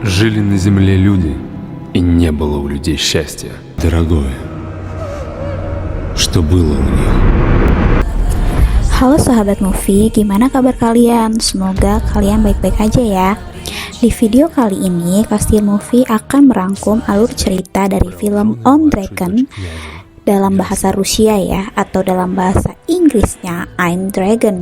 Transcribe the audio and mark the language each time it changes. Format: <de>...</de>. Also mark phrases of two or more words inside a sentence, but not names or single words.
<ru>Жили на земле люди, и не было у людей счастья. Дорогое, что было у них?</ru> <id>Halo sahabat movie, gimana kabar kalian? Semoga kalian baik-baik aja ya. Di video kali ini, Kastil Movie akan merangkum alur cerita dari film On Dragon dalam bahasa Rusia ya, atau dalam bahasa Inggrisnya I'm Dragon.</id>